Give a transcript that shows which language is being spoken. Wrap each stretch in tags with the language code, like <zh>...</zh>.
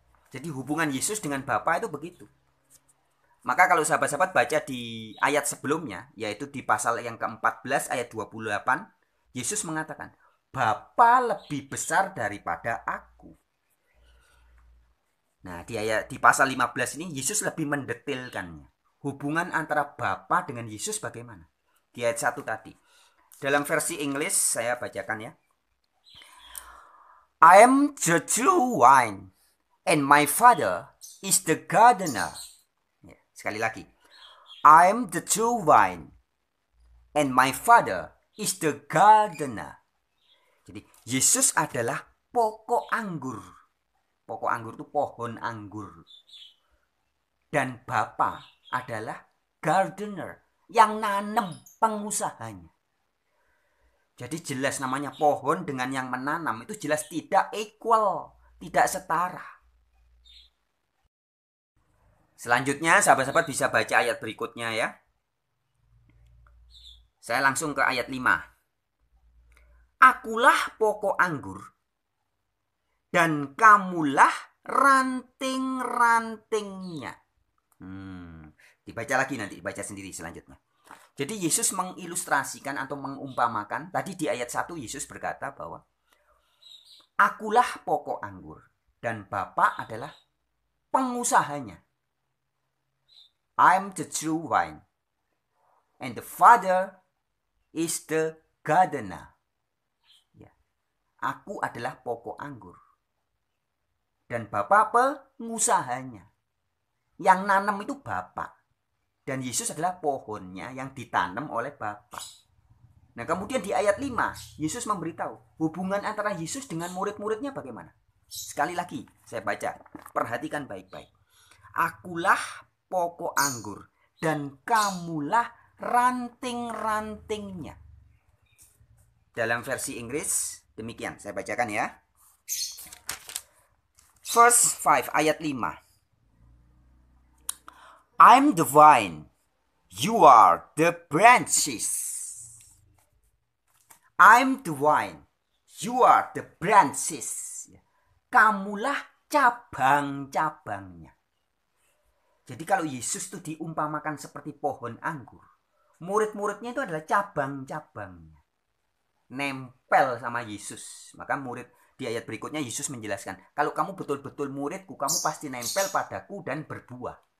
<id>Jadi hubungan Yesus dengan Bapa itu begitu. Maka kalau sahabat-sahabat baca di ayat sebelumnya, yaitu di pasal yang ke-14 ayat 28, Yesus mengatakan, Bapa lebih besar daripada aku. Nah, di pasal 15 ini Yesus lebih mendetailkannya. Hubungan antara Bapa dengan Yesus bagaimana? Di ayat 1 tadi. Dalam versi Inggris saya bacakan ya.</id> <en>I am the true wine, and my Father is the gardener.</en> <id>Ya, sekali lagi.</id> <en>I am the true wine, and my Father is the gardener.</en> <id>Jadi, Yesus adalah pokok anggur. Pokok anggur itu pohon anggur. Dan Bapa adalah gardener, yang nanam, pengusahanya. Jadi jelas namanya pohon dengan yang menanam itu jelas tidak equal, tidak setara. Selanjutnya sahabat-sahabat bisa baca ayat berikutnya ya. Saya langsung ke ayat 5. Akulah pokok anggur dan kamulah ranting-rantingnya. Dibaca lagi nanti, dibaca sendiri selanjutnya. Jadi Yesus mengilustrasikan atau mengumpamakan, tadi di ayat 1 Yesus berkata bahwa akulah pokok anggur dan Bapa adalah pengusahanya.</id> <en>I'm the true wine and the Father is the gardener.</en> <id>Ya. Aku adalah pokok anggur dan Bapa pengusahanya. Yang nanam itu Bapa. Dan Yesus adalah pohonnya yang ditanam oleh Bapa. Nah kemudian di ayat 5, Yesus memberitahu hubungan antara Yesus dengan murid-muridnya bagaimana. Sekali lagi saya baca, perhatikan baik-baik. Akulah pokok anggur dan kamulah ranting-rantingnya. Dalam versi Inggris demikian, saya bacakan ya.</id> <en>Verse 5 ayat 5. I'm the vine, you are the branches. I'm the vine, you are the branches.</en> <id>Kamulah cabang-cabangnya. Jadi kalau Yesus itu diumpamakan seperti pohon anggur, murid-muridnya itu adalah cabang-cabangnya. Nempel sama Yesus. Maka murid di ayat berikutnya Yesus menjelaskan, kalau kamu betul-betul muridku, kamu pasti nempel padaku dan berbuah.</id>